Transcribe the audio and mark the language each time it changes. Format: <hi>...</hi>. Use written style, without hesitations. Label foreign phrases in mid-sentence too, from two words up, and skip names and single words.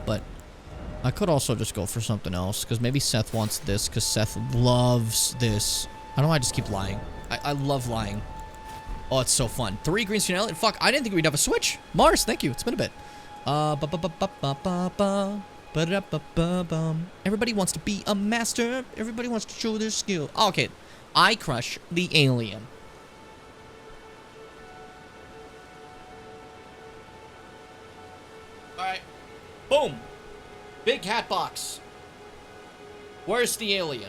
<en>But I could also just go for something else, because maybe Seth wants this, because Seth loves this. I don't know why I just keep lying. I love lying. Oh, it's so fun. 3 green screen element. Fuck, I didn't think we'd have a Switch. Mars, thank you. It's been a bit. Ba-da-ba-ba-bum. Everybody wants to be a master. Everybody wants to show their skill. Okay. I crush the alien. Alright. Boom. Big hat box. Where's the alien?</en>